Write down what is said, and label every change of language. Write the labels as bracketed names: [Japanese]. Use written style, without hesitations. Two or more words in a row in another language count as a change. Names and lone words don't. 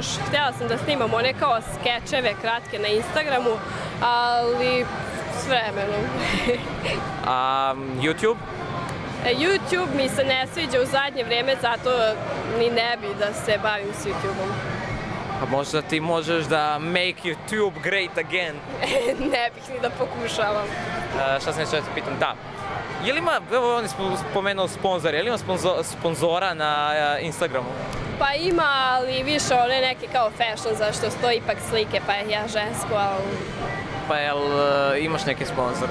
[Bosnian] Htjela sam da snimam one kao skečeve kratke na Instagramu, ali s vremenom. A YouTube? YouTube mi se ne sviđa u zadnje vrijeme, zato ni ne bi da se bavim s YouTubeom. Pa možda ti možeš da [English] make YouTube great again. [Bosnian] Ne bih ni da pokušavam. Šta sam nešto da te pitam? Da. Je li ima, evo on je spomenuo sponzor, je li ima sponzora na Instagramu? Pa ima, ali više one neke kao fashion, zašto stoji ipak slike, pa ja žensko, ali... Pa jel imaš neke sponzore?